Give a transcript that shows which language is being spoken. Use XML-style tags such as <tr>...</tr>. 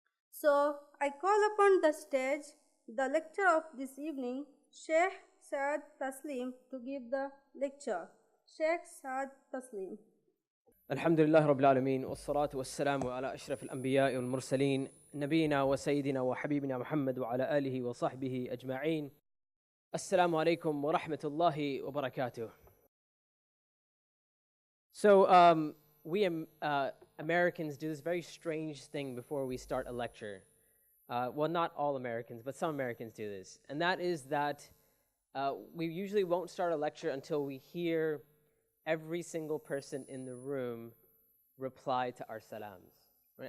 <en>So, I call upon the stage the lecturer of this evening, Sheikh Saad Tasleem, to give the lecture. Sheikh Saad Tasleem.</en> <ar>الحمد لله رب العالمين والصلاة والسلام على أشرف الأنبياء والمرسلين نبينا وسيدنا وحبيبنا محمد وعلى آله وصحبه أجمعين. السلام عليكم ورحمة الله وبركاته.</ar> <en>So we Americans do this very strange thing before we start a lecture. Well, not all Americans, but some Americans do this. And that is that we usually won't start a lecture until we hear every single person in the room reply to our salams. Right?</en>